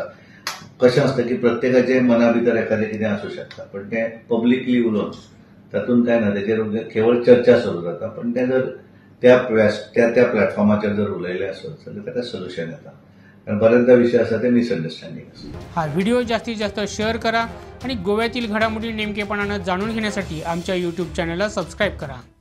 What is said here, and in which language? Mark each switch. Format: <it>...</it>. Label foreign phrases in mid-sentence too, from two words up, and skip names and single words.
<kok>कशें आसता की प्रत्येकाचे मना भितर एखादें कितें आसूं शकता पण तें पब्लिकली उलोवन तातूंत काय ना तेजेर केवळ चर्चा सुरू जाता. पण तें जर त्या प्लॅटफॉर्माचेर जर उलयलें आसत जाल्यार ताका सोल्युशन येता. कारण बरेचदा विषय आसा ते मिसअंडरस्टँडिंग आसा.</kok> <mr>हा व्हिडिओ जास्तीत जास्त शेअर करा आणि गोव्यातील घडामोडी नेमकेपणानं जाणून घेण्यासाठी आमच्या यूट्यूब चॅनलला सबस्क्राईब करा.</mr>